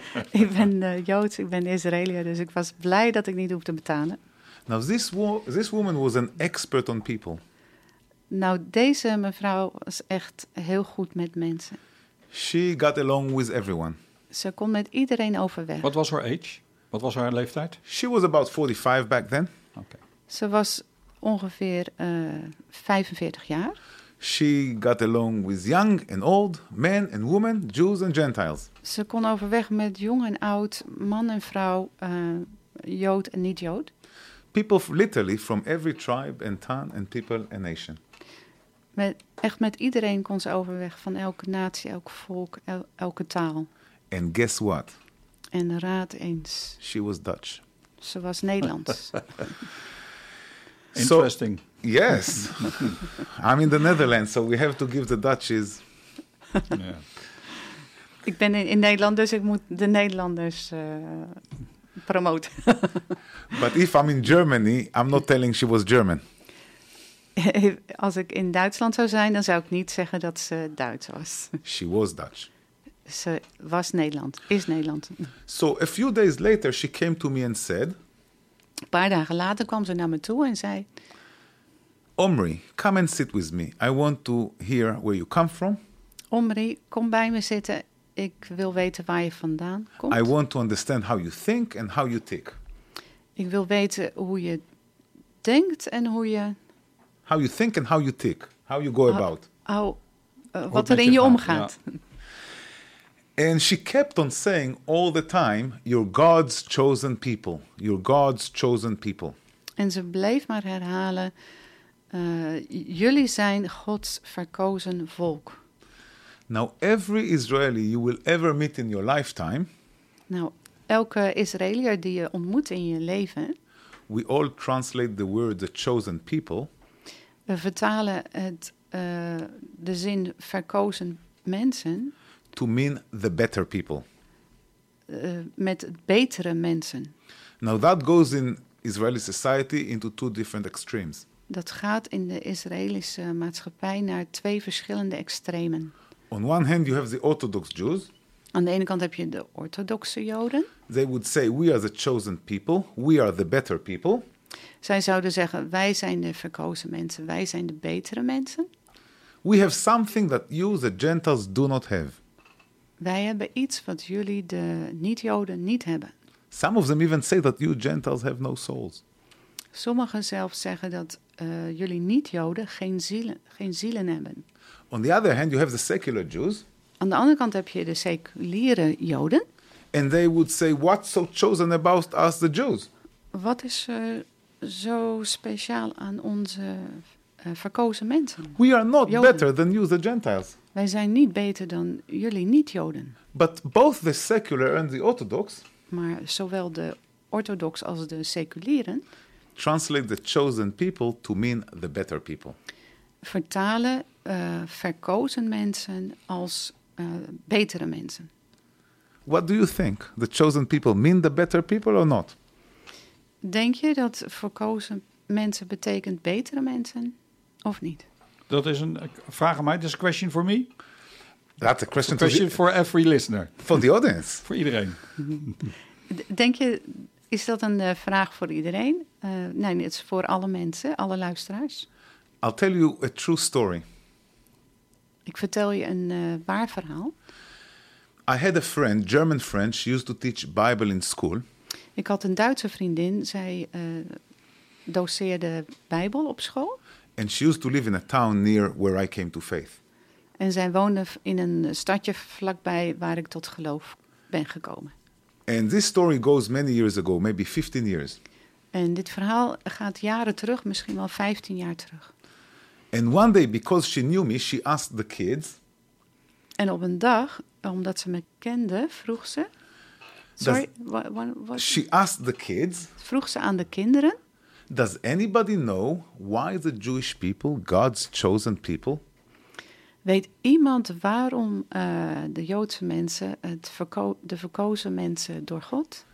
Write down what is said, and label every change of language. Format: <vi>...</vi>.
<nl>Ik ben Joods, ik ben Israëlier, dus ik was blij dat ik niet hoef te betalen.</nl> <en>Now this woman was an expert on people.</en> <nl>Nou, deze mevrouw was echt heel goed met mensen.</nl> <en>She got along with everyone.</en> <nl>Ze kon met iedereen overweg.</nl> <en>What was her age?</en> <nl>Wat was haar leeftijd?</nl> <en>She was about 45 back then. Okay.</en> <nl>Ze was ongeveer 45 jaar.</nl> <en>She got along with young and old, men and women, Jews and Gentiles.</en> <nl>Ze kon overweg met jong en oud, man en vrouw, Jood en niet-Jood.</nl> <en>People literally from every tribe and town and people and nation.</en> <nl>Met iedereen kon ze overweg, van elke natie, elk volk, elke taal.</nl> <en>And guess what?</en> <nl>En raad eens.</nl> <en>She was Dutch.</en> <nl>Ze was Nederlands.</nl> <en>Interesting. So, yes. I'm in the Netherlands, so we have to give the Dutchies. Yeah.</en> <nl>Ik ben in Nederland, dus ik moet de Nederlanders promoten.</nl> <en>But if I'm in Germany, I'm not telling she was German.</en> <nl>Als ik in Duitsland zou zijn, dan zou ik niet zeggen dat ze Duits was.</nl> <en>She was Dutch.</en> <nl>Ze was Nederland, is Nederland.</nl> <en>So a few days later she came to me and said.</en> <nl>Een paar dagen later kwam ze naar me toe en zei.</nl> <en>Omri, come and sit with me. I want to hear where you come from.</en> <nl>Omri, kom bij me zitten. Ik wil weten waar je vandaan komt.</nl> <en>I want to understand how you think and how you tick.</en> <nl>Ik wil weten hoe je denkt en hoe je.</nl> <en>How you think and how you tick. How you go about.</en> <nl>Wat er in je omgaat. Ja.</nl> <en>And she kept on saying all the time, you're God's chosen people. You're God's chosen people.</en> <nl>En ze bleef maar herhalen, jullie zijn Gods verkozen volk.</nl> <en>Now every Israeli you will ever meet in your lifetime.</en> <nl>Nou, elke Israëlier die je ontmoet in je leven.</nl> <en>We all translate the word the chosen people.</en> <nl>We vertalen het de zin verkozen mensen.</nl> <en>To mean the better people.</en> <nl>Met betere mensen.</nl> <en>Now that goes in Israeli society into two different extremes.</en> <nl>Dat gaat in de Israëlische maatschappij naar twee verschillende extremen.</nl> <en>On one hand, you have the Orthodox Jews.</en> <nl>Aan de ene kant heb je de orthodoxe Joden.</nl> <en>They would say, we are the chosen people. We are the better people.</en> <nl>Zij zouden zeggen, wij zijn de verkozen mensen. Wij zijn de betere mensen.</nl> <en>We have something that you, the Gentiles, do not have.</en> <nl>Wij hebben iets wat jullie, de niet-Joden, niet hebben.</nl> <en>Some of them even say that you Gentiles have no souls.</en> <nl>Sommigen zelfs zeggen dat jullie niet-Joden geen zielen hebben.</nl> <en>On the other hand, you have the secular Jews.</en> <nl>Aan de andere kant heb je de seculiere Joden.</nl> <en>And they would say, what's so chosen about us, the Jews?</en> <nl>Wat is zo speciaal aan onze verkozen mensen?</nl> <en>We are not Joden. Better than you, the Gentiles.</en> <nl>Wij zijn niet beter dan jullie niet-Joden.</nl> <en>But both the secular and the Orthodox.</en> <nl>Maar zowel de orthodox als de seculieren.</nl> <en>Translate the chosen people to mean the better people.</en> <nl>Vertalen verkozen mensen als betere mensen.</nl> <en>What do you think? The chosen people mean the better people or not?</en> <nl>Denk je dat verkozen mensen betekent betere mensen of niet? Dat is een vraag aan mij.</nl> <en>This is a question for me. That's a question, for every listener. For the audience.</en> <nl>Voor iedereen. Denk je, is dat een vraag voor iedereen? Nee, het is voor alle mensen, alle luisteraars.</nl> <en>I'll tell you a true story.</en> <nl>Ik vertel je een waar verhaal.</nl> <en>I had a friend, German friend, she used to teach Bible in school.</en> <nl>Ik had een Duitse vriendin, zij doseerde Bijbel op school.</nl> <en>And she used to live in a town near where I came to faith.</en> <nl>En zij woonde in een stadje vlakbij waar ik tot geloof ben gekomen.</nl> <en>And this story goes many years ago, maybe 15 years.</en> <nl>En dit verhaal gaat jaren terug, misschien wel 15 jaar terug.</nl> <en>And one day, because she knew me, she asked the kids.</en> <nl>En op een dag, omdat ze me kende, vroeg ze.</nl> <en>Sorry, what? She asked the kids.</en> <nl>Vroeg ze aan de kinderen.</nl> <en>Does anybody know why the Jewish people, God's chosen people?</en> <nl>Weet iemand waarom de Joodse mensen, de verkozen mensen door God?</nl>